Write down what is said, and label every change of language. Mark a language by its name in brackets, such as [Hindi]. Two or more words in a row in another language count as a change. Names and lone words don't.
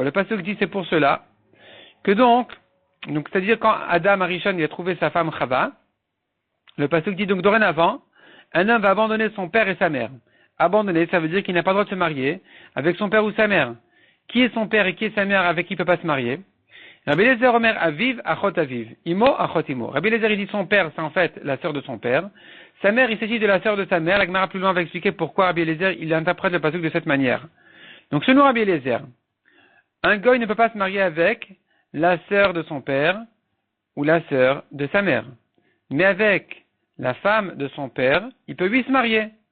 [French] Le pasuk dit c'est pour cela que donc c'est-à-dire quand Adam Arishon il a trouvé sa femme Chava, le pasuk dit donc dorénavant, un homme va abandonner son père et sa mère. Abandonner, ça veut dire qu'il n'a pas le droit de se marier avec son père ou sa mère. Qui est son père et qui est sa mère avec qui il ne peut pas se marier? [Hebrew] רבי אליעזר אומר אביו אחות אביו. אמו אחות אמו. [French] Rabbi Eliezer il dit son père, c'est en fait la sœur de son père. Sa mère, il s'agit de la sœur de sa mère. La Gemara plus loin va expliquer pourquoi Rabbi Eliezer il interprète le pasuk de cette manière. Donc selon Rabbi Eliezer, un goy ne peut pas se marier avec la sœur de son père ou la sœur de sa mère. Mais avec la femme de son père, il peut lui se marier.